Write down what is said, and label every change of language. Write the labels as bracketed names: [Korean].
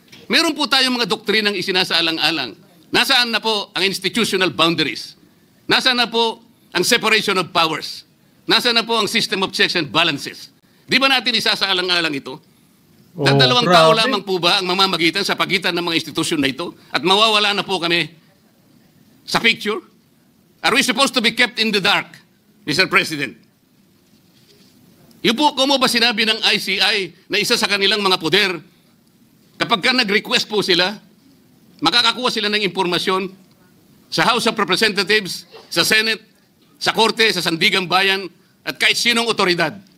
[Filipino] Meron po tayong mga doktrinang isinasaalang-alang. Nasaan na po ang institutional boundaries? Nasaan na po ang separation of powers? Nasaan na po ang system of checks and balances? Di ba natin isasaalang-alang ito? Dalawang tao lamang po ba ang mamamagitan sa pagitan ng mga institusyon na ito? At mawawala na po kami sa picture? [English] Are we supposed to be kept in the dark, Mr. President? [Filipino] Yung po, kung mo ba sinabi ng ICI na isa sa kanilang mga poder, kapag ka nag-request po sila, makakakuha sila ng impormasyon sa House of Representatives, sa Senate, sa Korte, sa Sandigang Bayan, at kahit sinong otoridad.